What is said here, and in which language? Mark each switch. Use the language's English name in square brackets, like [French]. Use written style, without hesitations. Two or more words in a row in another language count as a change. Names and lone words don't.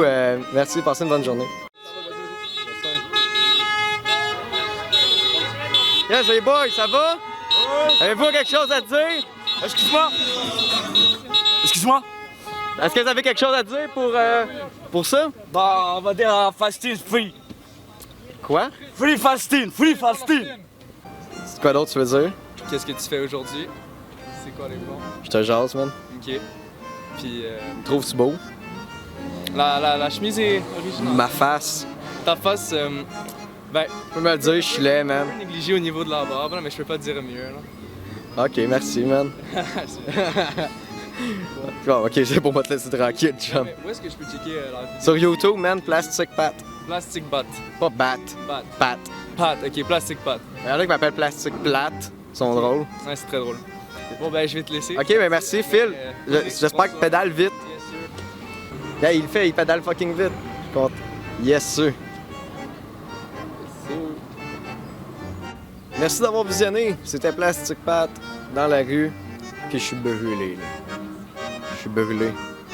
[French] Merci, passez une bonne journée. Yes, les boys, ça va? Avez-vous quelque chose à dire? Excuse-moi! Excuse-moi! Est-ce que vous avez quelque chose à dire pour ça? Bah, on va dire [English] fasting free. [French] Quoi? [English] Free fasting! Free fasting! [French] C'est quoi d'autre tu veux dire? Qu'est-ce que tu fais aujourd'hui? C'est quoi les plans? Je te jase, man. Ok. Puis, Trouves-tu beau? la chemise est originale. Ma face. Ta face, ben, Tu peux me le dire, je suis laid, man. négligée au niveau de la barbe, là, mais je peux pas te dire mieux. Là. Ok, merci, man. Bon, ok, c'est pour moi te laisser tranquille, chum. Mais où est-ce que je peux checker la vidéo? Sur YouTube, man, Plastic Pat. Plastic Bat. Pas Bat. Bat. Pat. Pat, ok, Plastic Pat. Il y en a qui m'appellent Plastic Plate. Ils sont drôles. Ouais, c'est très drôle. Bon, ben, je vais te laisser. Ok, ben merci, Phil. J'espère que tu pédales vite. [English] Yes, sir. [French] Yeah, il pédale fucking vite. Je suis content. [English] Yes, sir. [French] Merci d'avoir visionné. C'était Plastic Pat dans la rue. Puis je suis brûlé, là. Je suis brûlé.